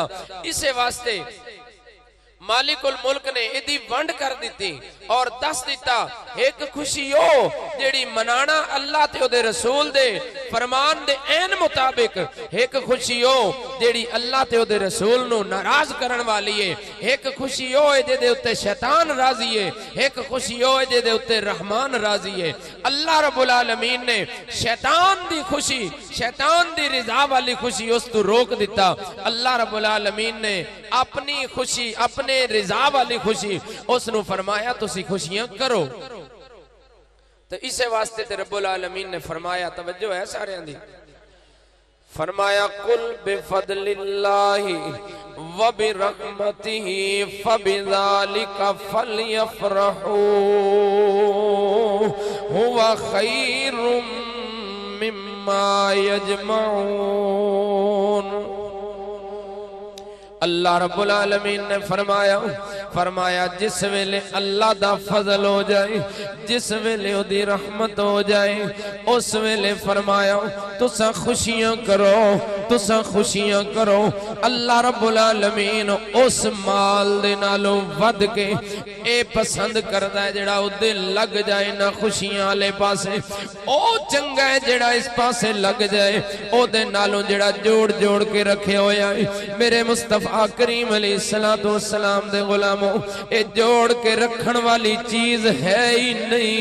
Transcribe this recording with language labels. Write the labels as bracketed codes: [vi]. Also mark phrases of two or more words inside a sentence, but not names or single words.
[pa] ایسے واسطے [ar] مالك الملك [pa] نے ایہدی ونڈ کر دتی اور دس دتا اک خوشی او جیہڑی منانا اللہ تے اوہدے رسول دے فرمان دے عین مطابق، اک خوشی او جیہڑی اللہ تے اوہدے رسول نوں ناراض کرن والی ہے، اک خوشی او دے دے اتے شیطان راضی ہے، اک خوشی او دے دے اتے رحمان راضی ہے. [ar] الله رب العالمين [pa] نے شیطان دی خوشی، شیطان دی رضا والی خوشی اس توں روک دتا. [ar] الله رب العالمين [pa] نے اپنی خوشی، اپنے رضا والی خوشی اس نوں فرمایا تسی خوشیاں کرو. تو ایسے واسطے تے [ar] رب العالمين [pa] نے فرمایا، توجہ ہے سارے دی، فرمایا [ar] قل بفضل الله وبرحمته فبذلك فليفرحوا هو خير مما يجمعون. الله رب العالمين [pa] نے فرمایا جس ویلے اللہ دا فضل ہو جائے، جس ویلے اوہدی رحمت ہو جائے، اس ویلے فرمایا تساں خوشیاں کرو، تساں خوشیاں کرو. [ar] الله رب العالمين [pa] اس مال دے نالوں ودھ کے ایہ پسند کردا ہے جیہڑا اوہدے لگ جائے نا خوشیاں والے پاسے، او چنگا ہے جیہڑا اس پاسے لگ جائے، اوہدے نالوں جیہڑا جوڑ جوڑ کے رکھے ہویا ہے. میرے مصطفیٰ کریم [ar] عليه الصلاة والسلام [pa] دے غلامو، ایہ جوڑ کے رکھن والی چیز ہے ہی نہیں.